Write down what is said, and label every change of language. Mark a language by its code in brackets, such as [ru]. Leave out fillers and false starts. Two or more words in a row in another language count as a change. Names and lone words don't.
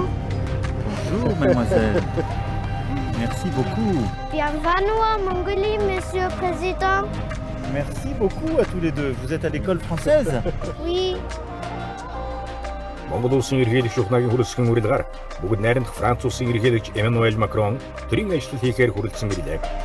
[fr] Bonjour, mademoiselle. Merci beaucoup. Bienvenue en Mongolie, Monsieur le Président. Merci beaucoup à tous les deux. Vous êtes à l'école française? Oui. [mn] Монгол улсын ерөнхийлөгч Ухнагийн хүрэлцэн үрэлгээр бүгд найрамдах Франц улсын ерөнхийлөгч Эммануэль Макрон төрийн ажил хийхээр хүрэлцэн ирлээ.